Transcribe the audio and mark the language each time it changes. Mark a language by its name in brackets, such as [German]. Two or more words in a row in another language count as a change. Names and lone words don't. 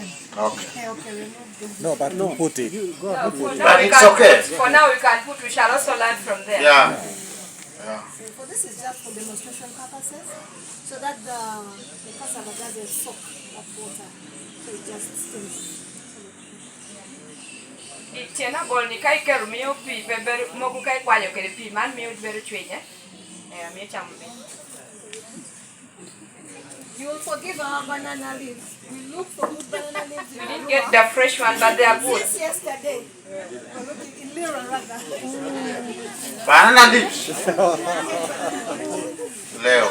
[English] Okay. Okay, remove them. No, but don't put it. No, But it's okay. For now we can put, we shall also learn from there. Yeah. So this is just for demonstration purposes, so that the cassava doesn't soak that water. So it just steams. [Lango (Uganda)] Tiena bol ni kai keru miyo pi beber mogu kai kwanyo kere pi man miyo beru chwenye. Miyo chamu mi. [English] You will forgive our banana leaves. We look for good banana leaves. We didn't get the fresh one, but they are good. Since yesterday, we're looking in Lira rather. Banana leaves. Leo.